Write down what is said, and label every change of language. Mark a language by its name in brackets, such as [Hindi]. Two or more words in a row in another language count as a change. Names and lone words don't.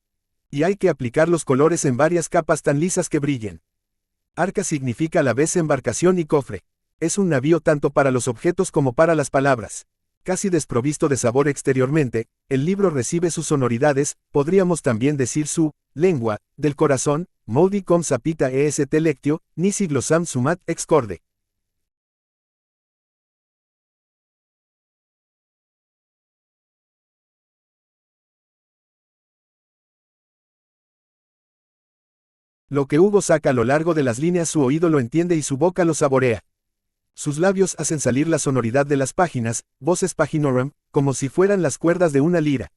[Spanish] Y hay que aplicar los colores en varias capas tan lisas que brillen. Arca significa a la vez embarcación y cofre. Es un navío tanto para los objetos como para las palabras. Casi desprovisto de sabor exteriormente, el libro recibe sus sonoridades, podríamos también decir su lengua, del corazón, [Latin] modi com sapita est lectio, nisi glossam sumat ex corde. [Spanish] Lo que Hugo saca a lo largo de las líneas su oído lo entiende y su boca lo saborea. Sus labios hacen salir la sonoridad de las páginas, [Latin] voces paginorum, [Spanish] como si fueran las cuerdas de una lira.